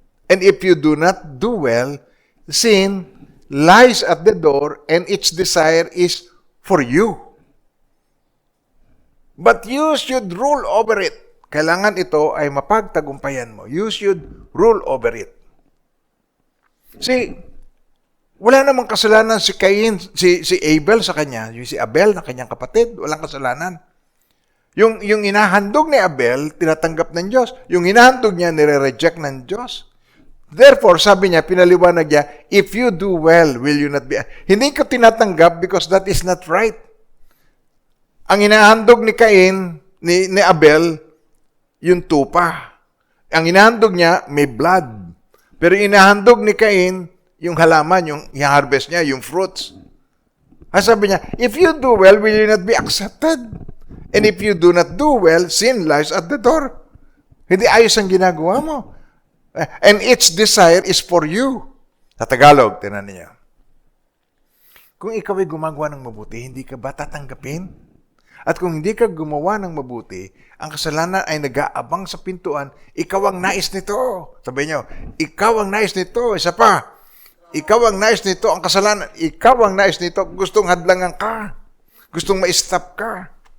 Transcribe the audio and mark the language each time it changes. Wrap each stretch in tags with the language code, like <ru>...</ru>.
<en>And if you do not do well, sin lies at the door and its desire is for you. But you should rule over it.</en> <tl>Kailangan ito ay mapagtagumpayan mo.</tl> <en>You should rule over it. See,</en> <tl>wala namang kasalanan si Cain, si Abel sa kanya, yung si Abel na kanyang kapatid, walang kasalanan. Yung inahandog ni Abel, tinatanggap ng Diyos. Yung inahandog niya, nire-reject ng Diyos.</tl> <en>Therefore,</en> <tl>sabi niya, pinaliwanag niya,</tl> <en>if you do well, will you not be...</en> <tl>Hindi ko tinatanggap</tl> <en>because that is not right.</en> <tl>Ang inahandog ni Cain, ni Abel, yung tupa. Ang inahandog niya, may blood. Pero inahandog ni Cain, yung halaman, yung harvest niya, yung fruits. Sabi niya,</tl> <en>if you do well, will you not be accepted? And if you do not do well, sin lies at the door.</en> <tl>Hindi ayos ang ginagawa mo.</tl> <en>And its desire is for you.</en> <tl>Sa Tagalog, tinan niyo. Kung ikaw ay gumagawa ng mabuti, hindi ka ba tatanggapin? At kung hindi ka gumawa ng mabuti, ang kasalanan ay nag-aabang sa pintuan, ikaw ang nais nito. Sabi nyo, ikaw ang nais nito. Isa pa, ikaw ang nais nito, ang kasalanan, ikaw ang nais nito, gustong hadlangan ka, gustong ma-stop ka.</tl>